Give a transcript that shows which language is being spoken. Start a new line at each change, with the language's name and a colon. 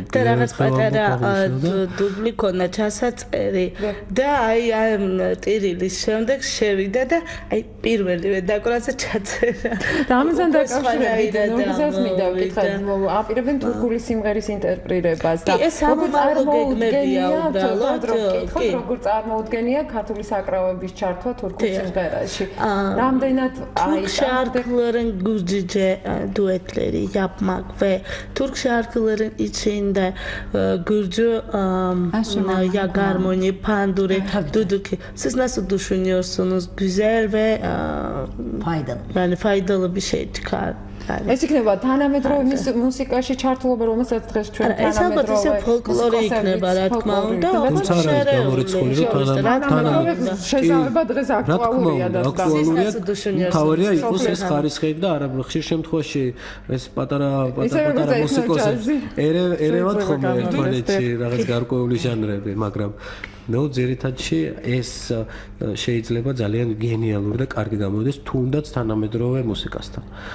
Georgian: და რაღაც პატარა დუბლი ქონა ჩასაწერი და აი ამ ტირილის შემდეგ შევიდა და აი პირველივე დაკვრაცა ჩაწერა და ამზან დაკავშირებით ნურგუზელს მინდა ვკითხოთ აპირებენ თურქული სიმღერის ინტერპრეტირებას და როგორ წარმოგეგმებია უბრალოდ როგორ წარმოუდგენია ქართული საკრავების ჩართვა თურქულ სიმღერაში რამდენად აი
Turkish: şarkıların Gürcüce duetleri yapmak ve Türk şarkıların içinde Gürcü ya garmoni, panduri, duduki. Siz nasıl düşünüyorsunuz? Güzel ve faydalı. Yani faydalı bir şey çıkar.
Georgian: ეს იქნება თანამედროვე მუსიკაში ჩართულობა, რომელსაც დღეს ჩვენ თანამედროვე ეს ფოლკლორი იქნება, რა თქმა უნდა, თუმცა მორეცხული რომ შესაძლოა დღეს აქტუალურია და თავარია იყოს ეს ხარისხი და არა ხშირ შემთხვევაში ეს პატარა მუსიკოსი ერევათ ხოლმე ერთმანეთში რაღაც გარკვეული ჟანრები, მაგრამ ნუ ძირითადში ეს შეიძლება ძალიან გენიალური და კარგი გამოვიდეს თუნდაც თანამედროვე მუსიკასთან.